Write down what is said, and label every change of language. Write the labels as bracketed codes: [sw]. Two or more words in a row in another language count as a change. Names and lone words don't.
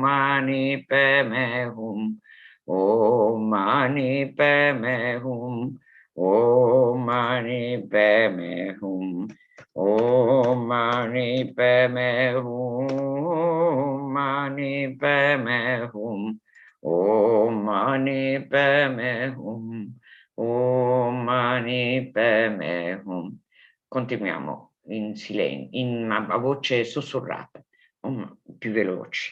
[sa] Mani Padme Hum, Om Mani Padme Hum, Om Mani Padme Hum, Om Mani Padme Hum, Mani Padme Hum, Om Mani Padme Hum, Om Mani Padme Hum. [it] Continuiamo in silenzio, a voce sussurrata, più veloci.